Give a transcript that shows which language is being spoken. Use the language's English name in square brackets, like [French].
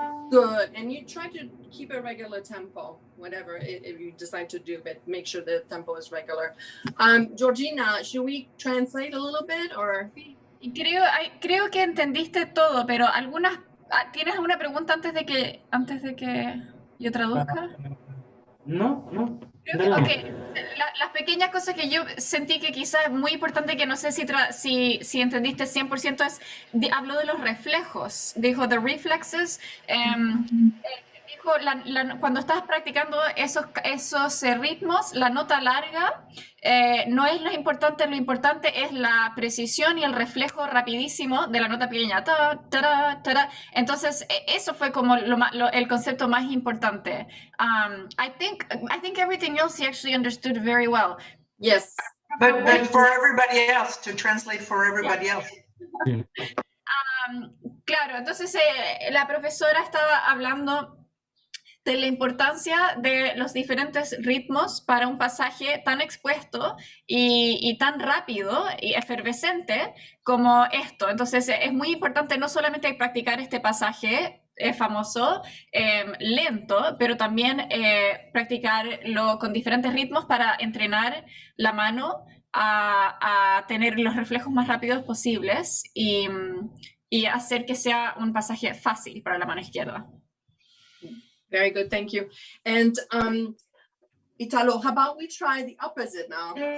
[English] Good, and you try to keep a regular tempo, whatever if you decide to do, but make sure the tempo is regular. Georgina, should we translate a little bit or? [Spanish] Creo que entendiste todo, pero ¿tienes alguna pregunta antes de que yo traduzca? No. [English] Okay. [Spanish] Las pequeñas cosas que yo sentí que quizás es muy importante, que no sé si entendiste 100%, habló de los reflejos. Dijo [English] the reflexes. [Spanish] Dijo cuando estás practicando esos ritmos, la nota larga no es lo importante es la precisión y el reflejo rapidísimo de la nota pequeña. Entonces, eso fue como el concepto más importante. [English] I think everything else he actually understood very well. Yes. But for everybody else, to translate for everybody else. [Spanish] Claro, entonces la profesora estaba hablando de la importancia de los diferentes ritmos para un pasaje tan expuesto y tan rápido y efervescente como esto. Entonces es muy importante no solamente practicar este pasaje famoso, lento, pero también practicarlo con diferentes ritmos para entrenar la mano a tener los reflejos más rápidos posibles y hacer que sea un pasaje fácil para la mano izquierda. [English] Very good, thank you. And Italo, how about we try the opposite now?